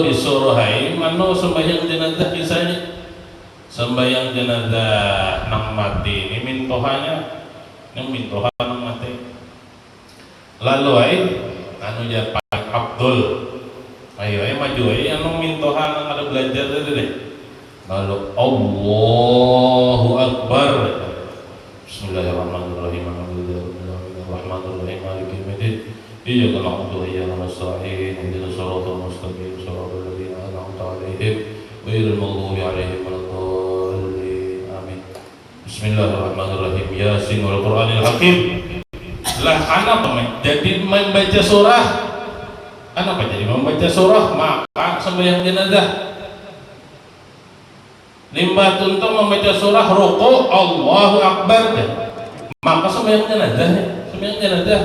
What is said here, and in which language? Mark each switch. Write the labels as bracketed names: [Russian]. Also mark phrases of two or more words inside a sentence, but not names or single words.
[Banjar] disuruh hai mano sembahyang jenazah, kisahnya sembahyang jenazah nang mati ini mintohanya, yang mintoha nang mati, lalu hai anu ya Pak Abdul, ayo maju anu mintoha nang ada belajar tadi deh, lalu [Arabic] الله أكبر، بسم الله الرحمن الرحيم، بسم الله الرحمن الرحيم، مالك يوم الدين، إياك نعبد وإياك نستعين، اهدنا الصراط المستقيم، صراط الذين أنعمت عليهم غير المغضوب عليهم ولا الضالين. آمين. Bismillahirrahmanirrahim. يس والقرآن الحكيم. [Banjar] Lah apa jadi membaca surah? Apa jadi membaca surah? Maka sembahyang jenazah. Limba tuntung membaca surah ruku [Arabic] الله أكبر. [Banjar] Maka sembahyang jenazah.